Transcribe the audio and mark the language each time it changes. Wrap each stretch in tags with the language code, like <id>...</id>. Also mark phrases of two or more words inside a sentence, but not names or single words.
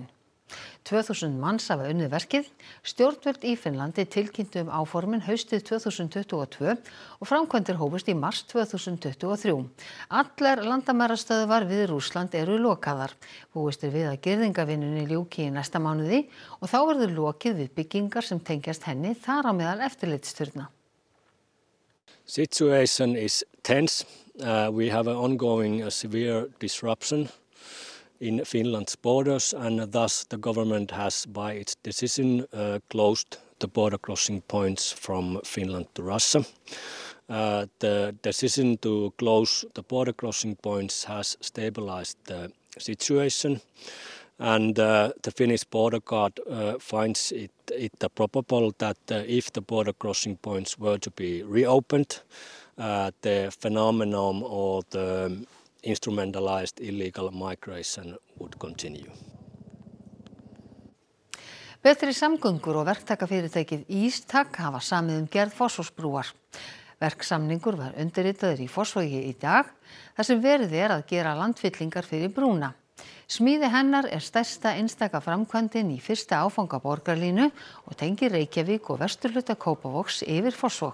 <is>2000 manns hafa unnið verkið. Stjórnvöld í Finnlandi tilkynntu áformin haustið 2022 og framkvæmdir hófust í mars 2023. Allar landamærastöðvar við Rússland eru lokaðar. Búist er við að girðingavinnunni ljúki í næsta mánuði og þá verður lokið við byggingar sem tengjast henni þar á meðal eftirlitsturna.</is> <en>Situation is tense. We have an ongoing severe disruption in Finland's borders, and thus the government has, by its decision, closed the border crossing points from Finland to Russia. The decision to close the border crossing points has stabilized the situation, and the Finnish border guard finds it probable that if the border crossing points were to be reopened, the phenomenon or the instrumentalized illegal migration would continue.</en> <is>Betri samgöngur og verktakafyrirtækið Ístak hafa samið gerð Fossvogsbrúar. Verksamningur var undirritaður í Fossvogi í dag þar sem verið er að gera landfyllingar fyrir brúna. Smíði hennar er stærsta einstaka framkvæmdin í fyrsta áfanga borgarlínu og tengir Reykjavík og vesturhluta Kópavogs yfir Fossvog.</is>